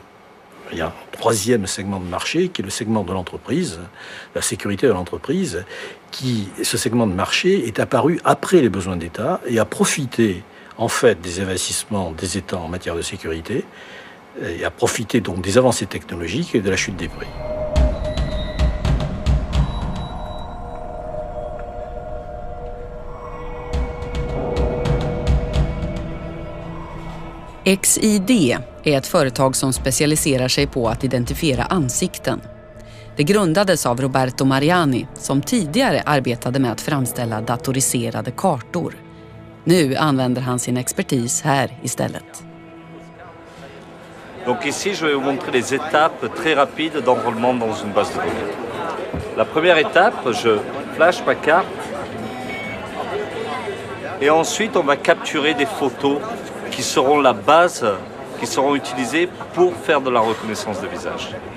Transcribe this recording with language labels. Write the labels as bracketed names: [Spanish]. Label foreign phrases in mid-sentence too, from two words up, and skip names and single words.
[French] Il y a un troisième segment de marché qui est le segment de l'entreprise, la sécurité de l'entreprise, ce segment de marché est apparu après les besoins d'État et a profité en fait des investissements des États en matière de sécurité et a profité donc des avancées technologiques et de la chute des prix. [Swedish] XID är ett företag som specialiserar sig på att identifiera ansikten. Det grundades av Roberto Mariani som tidigare arbetade med att framställa datoriserade kartor. Nu använder han sin expertis här istället. [French] Donc ici, je vais vous montrer les étapes très rapides d'enrôlement dans une base de données. La première étape, je flash ma carte et ensuite on va capturer des photos qui seront la base, qui seront utilisées pour faire de la reconnaissance de visage.